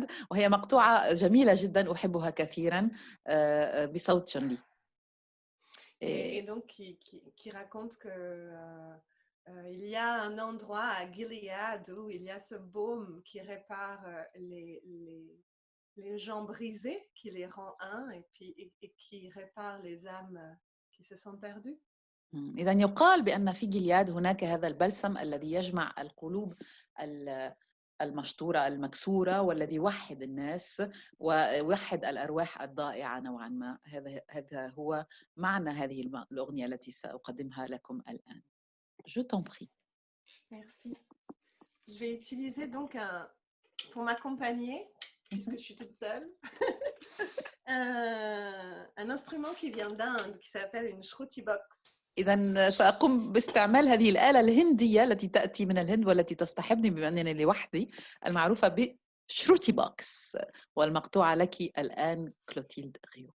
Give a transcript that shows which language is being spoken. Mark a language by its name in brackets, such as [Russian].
[Arabic] Gilead وهي مقطوعة جميلة جدا أحبها كثيرا بصوت جون لي. [French] Et donc qui raconte que il y a un endroit à Gilead où il y a ce baume qui répare les gens brisés, qui les rend un et qui répare les âmes qui se sont perdues. [Arabic] إذا يقال بأن في جلياد هناك هذا البلسم الذي يجمع القلوب المشطورة المكسورة والذي يوحد الناس ويوحد الأرواح الضائعة نوعا ما. هذا هو معنى هذه الأغنية التي سأقدمها لكم الآن. [French] Je t'en prie. Merci. Je vais utiliser donc pour m'accompagner, puisque je suis toute seule, un instrument qui vient d'Inde qui s'appelle une shruti box. [Arabic] إذا سأقوم باستعمال هذه الآلة الهندية التي تأتي من الهند والتي تصطحبني بما أنني لوحدي المعروفة بشروتي بوكس والمقطوعة لك الآن كلوتيلد غيو.